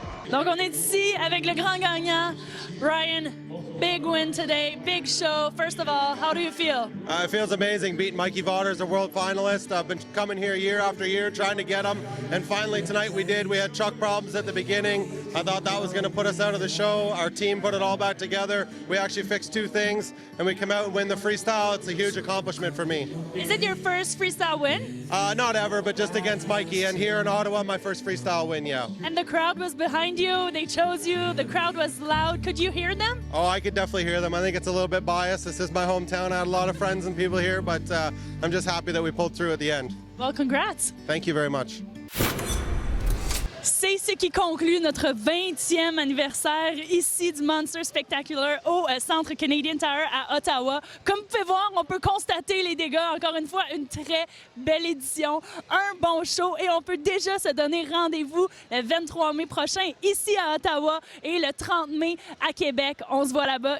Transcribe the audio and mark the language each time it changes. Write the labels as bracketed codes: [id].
[fr] Donc, on est ici avec le grand gagnant, Ryan. [en] Big win today, big show. First of all, how do you feel? It feels amazing beating Mikey Vaughters, a world finalist. I've been coming here year after year trying to get him, and finally tonight we did. We had truck problems at the beginning. I thought that was going to put us out of the show. Our team put it all back together. We actually fixed two things, and we come out and win the freestyle. It's a huge accomplishment for me. Is it your first freestyle win? Not ever, but just against Mikey. And here in Ottawa, my first freestyle win, yeah. And the crowd was behind you. They chose you. The crowd was loud. Could you hear them? Oh, I could definitely hear them. I think it's a little bit biased. This is my hometown. I had a lot of friends and people here, but I'm just happy that we pulled through at the end. Well, congrats. Thank you very much. [fr] C'est ce qui conclut notre 20e anniversaire ici du Monster Spectacular au Centre Canadian Tire à Ottawa. Comme vous pouvez voir, on peut constater les dégâts. Encore une fois, une très belle édition, un bon show et on peut déjà se donner rendez-vous le 23 mai prochain ici à Ottawa et le 30 mai à Québec. On se voit là-bas.